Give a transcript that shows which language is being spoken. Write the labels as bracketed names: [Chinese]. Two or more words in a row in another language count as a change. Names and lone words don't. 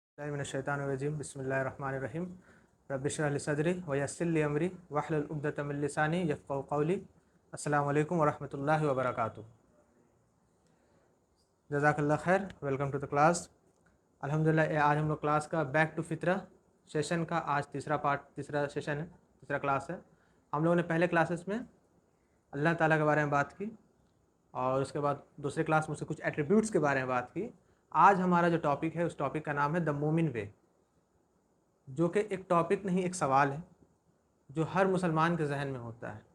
[Arabic] من الشيطان الرجيم بسم الله الرحمن الرحيم رب اشرح لي صدري ويسر لي أمري واحلل عقدة من لساني يفقهوا قولي. السلام عليكم ورحمة الله وبركاته. جزاك الله خير. [English] welcome to the class. [Hindi] अल्हम्दुलिल्लाह आज हम लोग क्लास का [English] back to fitra session [Hindi] का आज तीसरा सेशन है, तीसरा क्लास है। हम लोगों ने पहले क्लासेस में अल्लाह ताला के बारे में बात की और उसके बाद दूसरे क्लास में उसके कुछ एट्रीब्यूट्स के बारे में बात की। आज हमारा जो टॉपिक है उस टॉपिक का नाम है [English] the momin way, [Hindi] जो कि एक टॉपिक नहीं, एक सवाल है जो हर मुसलमान के जहन में होता है।